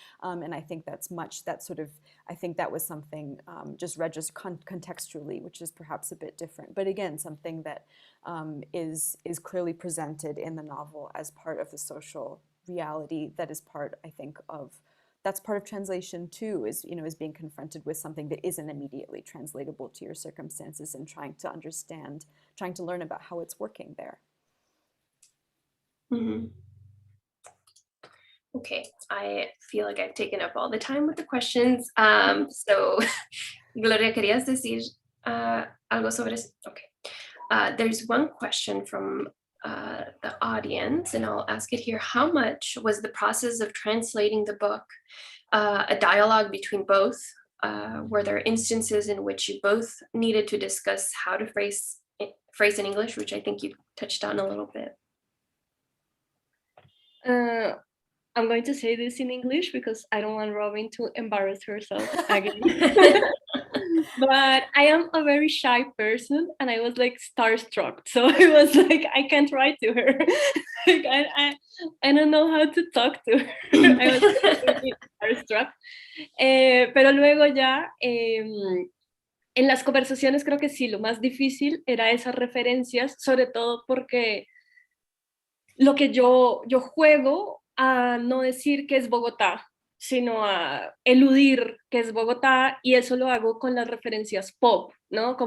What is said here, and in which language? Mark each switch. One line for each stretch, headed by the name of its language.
English: And I think I think that was something just contextually, which is perhaps a bit different, but again, something that is clearly presented in the novel as part of the social reality that is part, I think, that's part of translation too, is being confronted with something that isn't immediately translatable to your circumstances and trying to understand, trying to learn about how it's working there. Mm-hmm. Okay, I feel like I've taken up all the time with the questions.
Spanish: So, Gloria, ¿querías decir algo sobre eso?
English: Okay. There's one question from the audience, and I'll ask it here. How much was the process of translating the book a dialogue between both? Were there instances in which you both needed to discuss how to phrase in English, which I think you touched on a little bit? I'm going to say this in English because I don't want Robin to embarrass herself again. But I am a very shy person, and I was like starstruck. So I was like, I can't write to her. Like, I don't know how to talk to her. I was really starstruck.
Spanish: Pero luego ya, en las conversaciones creo que sí, lo más difícil era esas referencias, sobre todo porque lo que yo juego a no decir que es Bogotá, sino a eludir que es Bogotá, y eso lo hago con las referencias pop, ¿no?